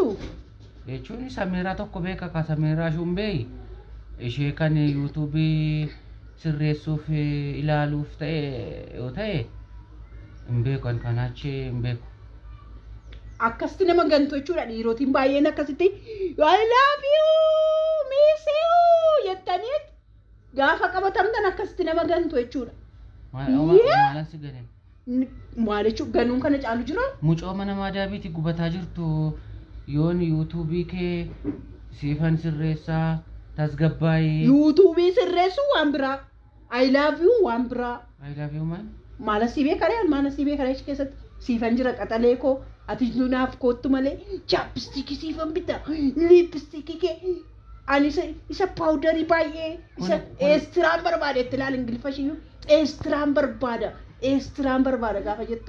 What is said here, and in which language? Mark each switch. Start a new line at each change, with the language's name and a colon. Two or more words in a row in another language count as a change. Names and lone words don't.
Oromo: Jechuun Samiraa tokko beeka ka Samiraa Shumbee ishee kan yuutuubii sirreessuuf ilaaluuf ta'e yoo ta'e hin beeku an kanaachi hin beeku. akkasitti nama gantu jechuudha dhiirotiin baay'een akkasitti
English: I love you miss you
Oromo: jettaniit gaafa qabatamtan akkasitti nama gantu jechuudha. Maalan si galeen? Maal jechuun ganuun kana caalu jira? Mucoo mana maadaabiitti gubataa jirtu yoon yuutuubii kee siifan sirreessaa tasgabbaayee. yuutuubii sirreessu waan biraa
English: I love you
Oromo: waan biraa.
English: I love you man.
Oromo: Maala si beekaree achi keessatti siifan jira qaxalee koo ati naaf koottu malee chaappistiikii siifan bita liippistiikii kee ani isa paawudarii baay'ee isa eestiraan barbaada itti ilaali ingiliffashiyyuu eestiraan barbaada gaafa jettu.